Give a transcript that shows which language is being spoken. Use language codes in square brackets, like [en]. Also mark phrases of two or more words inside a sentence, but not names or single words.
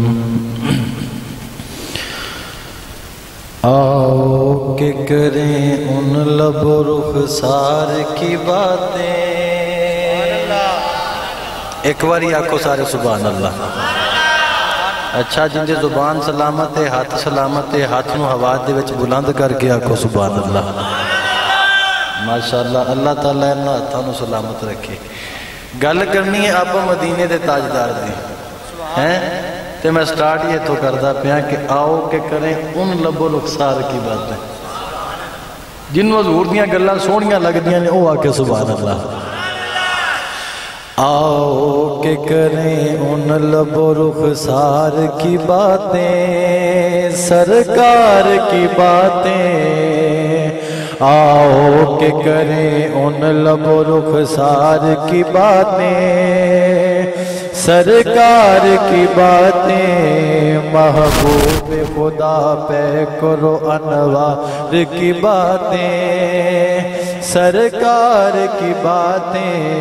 [ur] آؤ کہ کریں ان لب و رخسار کی باتیں، [pa] ایک باری آکھو سارے [ar] سبحان اللہ۔ [pa] اچھا جن دے زبان سلامت ہے، ہاتھ سلامت ہے، ہاتھ نو ہوا دے وچ بلند کر کے آکھو [ar] سبحان اللہ۔ [pa] ماشاءاللہ، اللہ تعالیٰ انہاں ہاتھاں نو سلامت رکھے۔ گل کرنی ہے آپ مدینے دے تاجدار دی ہیں تے میں سٹارٹ یہ تو کردہ پیا کہ [ur] آؤ کہ کریں ان لب و رخسار کی باتیں، [pa] جن حضور دیاں گلاں سونیاں لگ دیاں نے او آکے [ar] سبحان اللہ۔ [ur] آؤ کہ کریں ان لب و رخسار کی باتیں، سرکار کی باتیں، آؤ کہ کریں ان لب و رخسار کی باتیں، سرکار کی باتیں، محبوب خدا پہ کرو انوار کی باتیں، سرکار کی باتیں۔